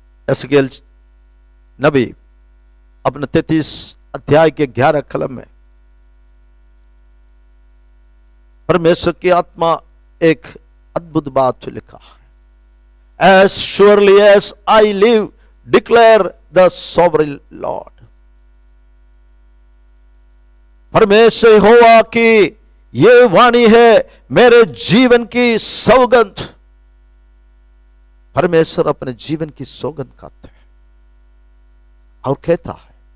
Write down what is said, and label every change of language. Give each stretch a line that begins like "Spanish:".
Hindi: एसकेल नबी अपने 33 अध्याय के 11 कलम में परमेश्वर की आत्मा एक अद्भुत बात लिखा है।
English: As surely as I live, declare the sovereign Lord।
Hindi: परमेश्वर यहोवा की ये वाणी है, मेरे जीवन की सौगंध। परमेश्वर अपने जीवन की सौगंध खाते हैं और कहता है